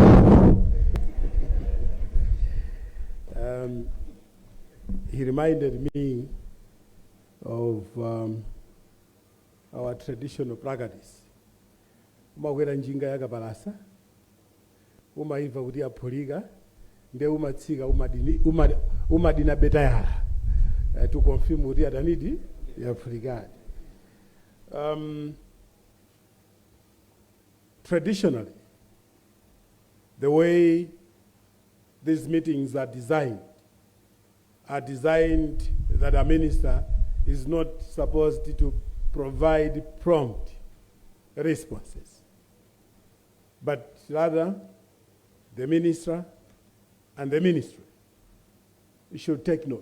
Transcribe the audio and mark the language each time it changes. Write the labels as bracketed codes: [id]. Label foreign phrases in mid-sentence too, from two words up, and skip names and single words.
[en] he reminded me of our traditional practice [ny] umakwera njinga yakapalasa umaimva kuti yaphulika nde umatsika umadina betayala [en] to confirm [ny] kuti atanidi yaphulikadi. [en] Traditionally, the way these meetings are designed that a minister is not supposed to provide prompt responses, but rather the minister and the ministry should take note.